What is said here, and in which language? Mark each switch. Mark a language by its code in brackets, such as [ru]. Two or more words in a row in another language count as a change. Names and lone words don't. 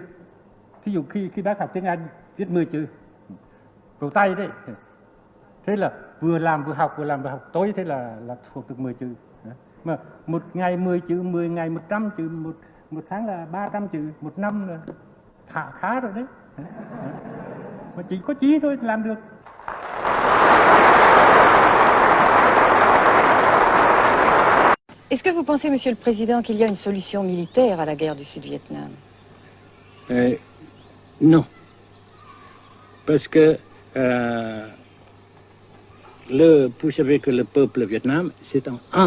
[vi] Thí dụ khi bác học tiếng Anh viết 10 chữ vào tay đấy, thế là vừa làm vừa học tối, thế là thuộc được 10 chữ. Mà một ngày 10 chữ, 10 ngày 100 chữ, một tháng là 300 chữ, một năm là khá rồi đấy. Mà chỉ có chí thôi làm được. [fr] Est-ce que vous pensez, Monsieur le Président, qu'il y a une solution militaire à la guerre du Sud-Vietnam? Non. Parce que vous savez que le peuple Vietnam, c'est un.